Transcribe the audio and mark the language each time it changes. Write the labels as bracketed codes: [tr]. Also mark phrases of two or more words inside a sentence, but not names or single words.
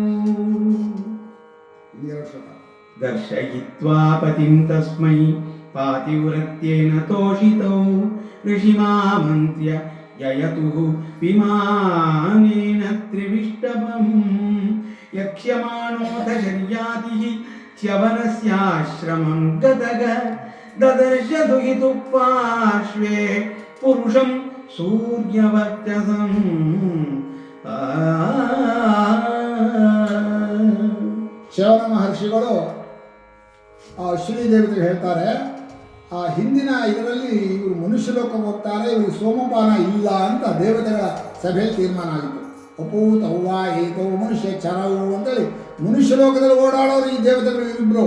[sa] दर्शयित्वा पतिं तस्मै पातिव्रत्येन तोषितौ ऋषिमामन्त्र्य ययतुः विमानेन त्रिविष्टभं यक्ष्यमाणोऽथ शर्यातिः च्यवनस्याश्रमं गतः ददर्श दुहितुः पार्श्वे पुरुषं सूर्यवर्चसम् [kn] ಶ್ರವಣ ಮಹರ್ಷಿಗಳು ಆ ಅಶ್ವಿನಿ ದೇವತೆಗೆ ಹೇಳ್ತಾರೆ, ಆ ಹಿಂದಿನ ಇದರಲ್ಲಿ ಇವರು ಮನುಷ್ಯ ಲೋಕಕ್ಕೆ ಹೋಗ್ತಾರೆ, ಇವರು ಸೋಮಪಾನ ಇಲ್ಲ ಅಂತ ದೇವತೆಗಳ ಸಭೆಯಲ್ಲಿ ತೀರ್ಮಾನ ಆಗಿತ್ತು. [sa] ಅಪೂತ್ ಅವ್ವ ಏತೋ ಮನುಷ್ಯ ಚರವು [kn] ಅಂತೇಳಿ ಮನುಷ್ಯ ಲೋಕದಲ್ಲಿ ಓಡಾಡೋರು ಈ ದೇವತೆಗಳು ಇಬ್ಬರು.